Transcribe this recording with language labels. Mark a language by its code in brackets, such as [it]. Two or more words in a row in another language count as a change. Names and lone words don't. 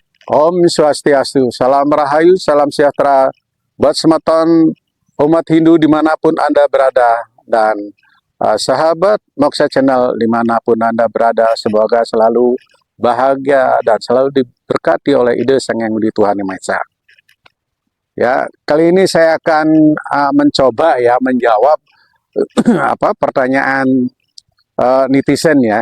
[id] Om Swastiastu, salam rahayu, salam sejahtera buat semeton umat Hindu dimanapun Anda berada, dan sahabat Moksha Channel dimanapun Anda berada, semoga selalu bahagia dan selalu diberkati oleh ide Sang Yang Widi Tuhan Yang Maha Esa. Ya, kali ini saya akan mencoba ya menjawab pertanyaan netizen ya.